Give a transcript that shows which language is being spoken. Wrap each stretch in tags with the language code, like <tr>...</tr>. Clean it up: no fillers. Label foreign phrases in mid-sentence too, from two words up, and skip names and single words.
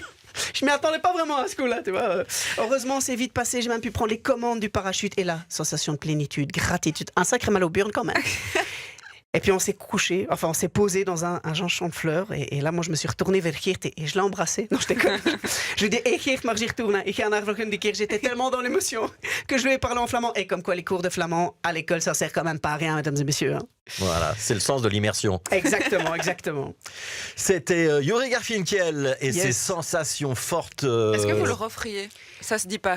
<fr>Je m'y attendais pas vraiment à ce coup-là, tu vois. Heureusement, c'est vite passé. J'ai même pu prendre les commandes du parachute. Et là, sensation de plénitude, gratitude, un sacré mal au burn quand même. Et puis on s'est couché, on s'est posé dans un champ de fleurs. Et là, moi, je me suis retournée vers Geert et je l'ai embrassé. Non, je déconne. Je lui ai dit, hey Geert,</fr> <nl>mag je retournen? Ik ga naar volgende keer.</nl> <fr>J'étais tellement dans l'émotion que je lui ai parlé en flamand. Et comme quoi, les cours de flamand à l'école, ça sert quand même pas à rien, mesdames et messieurs. Voilà, c'est le sens de l'immersion. Exactement. C'était Yuri Garfinkiel et ses sensations fortes. Est-ce que vous le referiez? Ça se dit pas.</fr>